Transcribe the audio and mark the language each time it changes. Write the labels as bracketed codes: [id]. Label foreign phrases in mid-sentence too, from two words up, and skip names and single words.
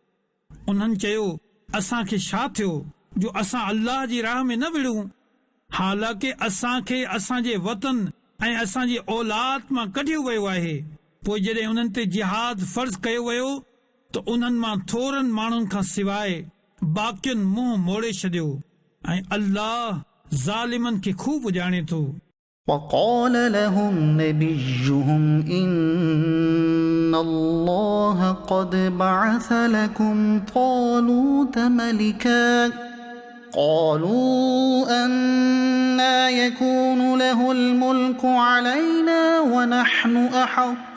[sd] उन्हनि चयो असां खे छा थियो जो असां अल्लाह जी राह में न विड़ूं, हालांकि असांखे असांजे वतन ऐं असांजी औलाद मां कढियो वियो आहे। पोइ जॾहिं उन्हनि ते जिहाद फर्ज़ कयो वियो त उन्हनि मां थोरनि माण्हुनि खां सवाइ बाक़ियुनि मुंहुं मोड़े छॾियो ऐं अल्लाह ज़ालिमनि खे खूब ॼाणे थो। [ar] وقال لهم نبيهم إن الله قد بعث لكم طالوت ملكا قالوا أنى يكون له الملك علينا ونحن أحق